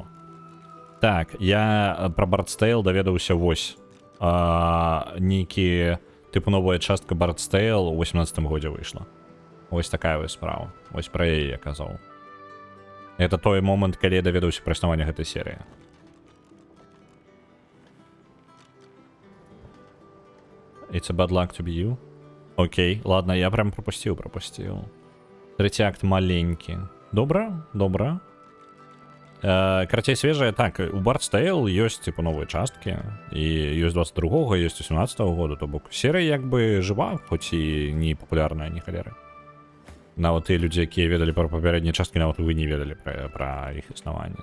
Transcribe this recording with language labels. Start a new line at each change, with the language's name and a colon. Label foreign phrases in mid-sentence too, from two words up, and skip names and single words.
Belarusian: Так, я пра Bard's Tale даведаўся вось. Нейкі, типу, новая частка Bard's Tale у 18-м годзе выйшла. Вось такая вось справа. Вось пра яе я казаў. Это той момант, калі я даведаўся пра існаванне гэтай серыі.
English: It's a bad luck to be you.
Russian: Окей, ладно, я прям пропустил. Третий акт маленький.
Belarusian: Добра. Карацей свежая. Так, у Bard's Tale ёсць, типу, новые часткі. І ёсць 22-го, ёсць 18-го года. То бок серыя як бы жива, хоць і не папулярная, ні халеры. Нават і людзі, якія ведалі пра папярэднія часткі, нават вы не ведалі пра іх існаванне.